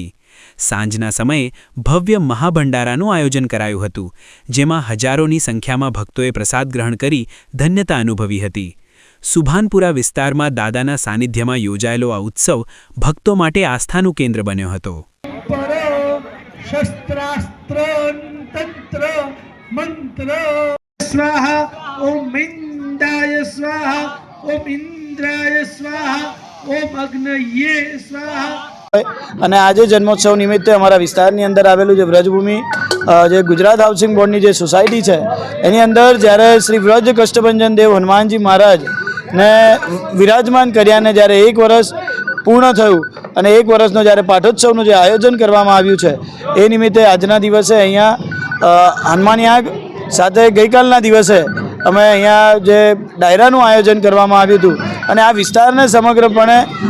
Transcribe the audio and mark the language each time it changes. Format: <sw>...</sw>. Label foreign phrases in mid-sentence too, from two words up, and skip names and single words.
<gu>સાંજના સમયે ભવ્ય મહાભંડારાનું આયોજન કરાયું હતું, જેમાં હજારોની સંખ્યામાં ભક્તોએ પ્રસાદ ગ્રહણ કરી ધન્યતા અનુભવી હતી। સુભાનપુરા વિસ્તારમાં દાદાના સાનિધ્યમાં યોજાયેલો આ ઉત્સવ ભક્તો માટે આસ્થાનું કેન્દ્ર બન્યો હતો।</gu> <sa>शस्त्रास्त्र तंत्र मंत्र स्वाहा ओम इंदाय स्वाहा ओम इंद्राय स्वाहा ओम अग्नये स्वाहा।</sa> <gu>અને આજે જન્મોત્સવ નિમિત્તે અમારા વિસ્તારની અંદર આવેલું જે વ્રજભૂમિ જે ગુજરાત હાઉસિંગ બોર્ડની જે સોસાયટી છે એની અંદર જ્યારે શ્રી વ્રજ કષ્ટભંજન દેવ હનુમાનજી મહારાજને વિરાજમાન કર્યાને જ્યારે 1 વર્ષ પૂર્ણ થયું અને 1 વર્ષનો જ્યારે પાઠોત્સવનું જે આયોજન કરવામાં આવ્યું છે એ નિમિત્તે આજના દિવસે અહીંયા હનુમાન યાગ સાથે ગઈકાલના દિવસે અમે અહીંયા જે ડાયરાનું આયોજન કરવામાં આવ્યું હતું અને આ વિસ્તારને સમગ્રપણે</gu>